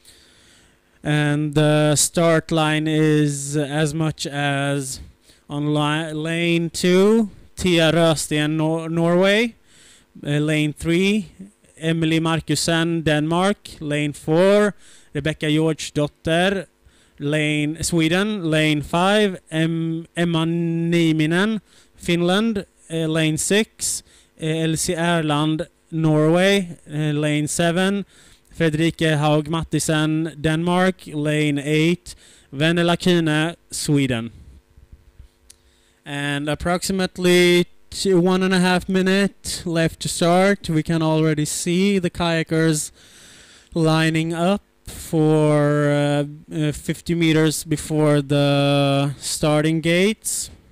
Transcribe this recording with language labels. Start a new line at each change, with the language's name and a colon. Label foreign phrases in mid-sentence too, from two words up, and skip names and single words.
English: And the start line is as much as on lane 2, Tia Rösten, Norway. Lane 3, Emily Markusen, Denmark. Lane 4, Rebecca George-dotter, Sweden. Lane 5, Emma Nieminen, Finland. Lane 6, Elsie Erland, Norway. Lane 7, Fredrike Haug Mattisen, Denmark. Lane 8, Venela Kine, Sweden. And approximately 1.5 minutes left to start. We can already see the kayakers lining up for 50 meters before the starting gates.